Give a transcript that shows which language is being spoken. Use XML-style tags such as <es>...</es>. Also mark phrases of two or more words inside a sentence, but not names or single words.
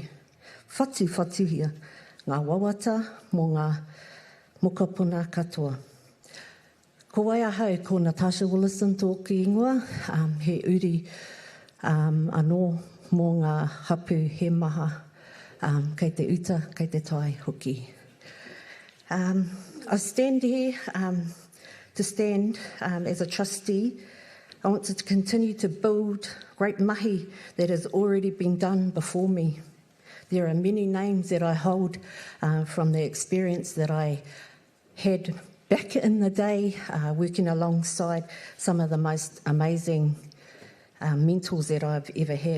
<mi>Whatu hia ngā wawata mo ngā mokapuna katoa. Ko wai ahau ko Natasha Willison tōku ingoa, he uri anō mō ngā hapu he maha kei te uta, kei te tai hoki.</mi> <en>I stand here to stand as a trustee. I want to continue to build great mahi that has already been done before me. There are many names that I hold from the experience that I had back in the day, working alongside some of the most amazing mentors that I've ever had.</en>